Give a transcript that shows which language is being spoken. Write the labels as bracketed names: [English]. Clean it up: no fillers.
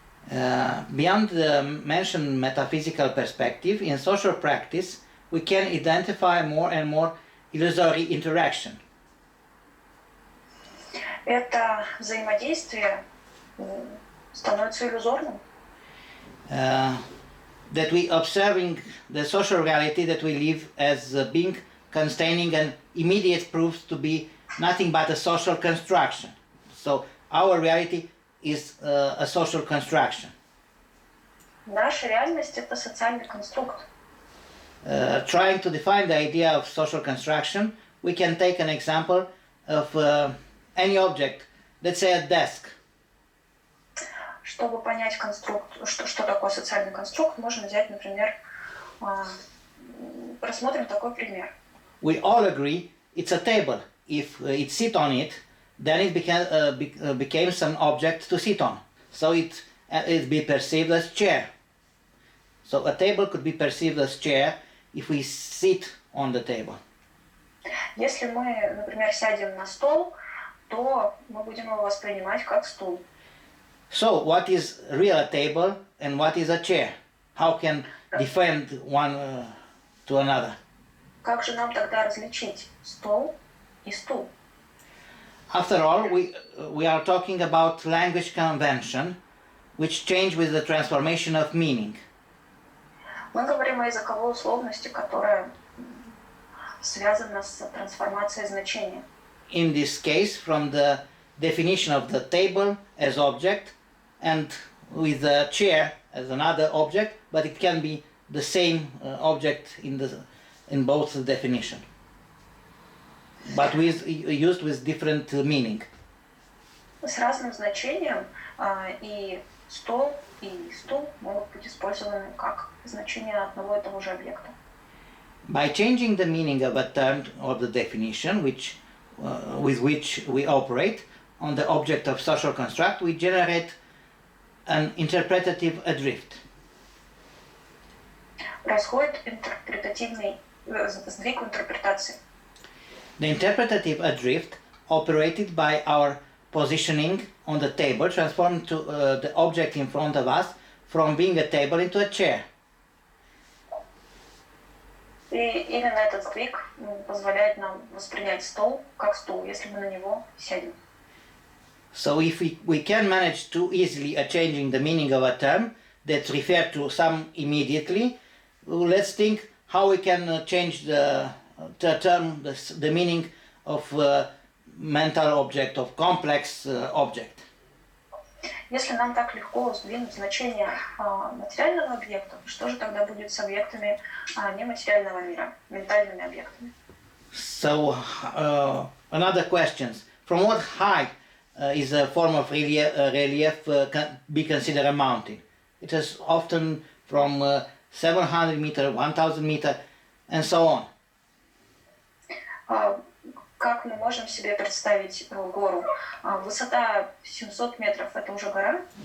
[English] Beyond the mentioned metaphysical perspective, in social practice, we can identify more and more illusory interaction. [Russian] Это взаимодействие становится иллюзорным. [English] That we observing the social reality that we live as being containing an immediate proves to be nothing but a social construction. So our reality is a social construction. [Russian] Наша реальность — это социальный конструкт. [English] Trying to define the idea of social construction, we can take an example of any object, let's say a desk. [Russian] Чтобы понять конструкт, что такое социальный конструкт, можно взять, например, рассмотрим такой пример. [English] We all agree it's a table. If it sit on it, then it becomes an object to sit on. So it be perceived as chair. So a table could be perceived as chair if we sit on the table. [Russian] Если мы, например, сядем на стол, то мы будем его воспринимать как стул. [English] So what is real a table and what is a chair? How can defend one to another? [Russian] Как же нам тогда различить стол и стул? [English] After all, we are talking about language convention, which change with the transformation of meaning. [Russian] Мы говорим о языковой условности, которая связана с трансформацией значения. [English] In this case, from the definition of the table as object and with the chair as another object, but it can be the same object in both definition, but used with different meaning. [Russian] С разным значением и стол и стул могут быть использованы как значение одного и того же объекта. [English] By changing the meaning of a term or the definition with which we operate on the object of social construct, we generate an interpretative adrift. [Russian] Происходит интерпретативный сдвиг в интерпретации. [English] The interpretative adrift, operated by our positioning on the table, transformed to the object in front of us from being a table into a chair. [Russian] И именно этот сдвиг позволяет нам воспринять стол как стул, если мы на него сядем. [English] So if we can manage too easily changing the meaning of a term that refers to some immediately, let's think how we can change the term, the meaning of mental object, of complex object. [Russian] Если нам так легко сдвинуть значение материального объекта, что же тогда будет с объектами нематериального мира, ментальными объектами? [English] So another question: from what height is a form of relief can be considered a mountain? It is often from 700 meter, 1000 meter, and so on. [Russian] Как мы можем себе представить гору? Высота 700 метров – это уже гора?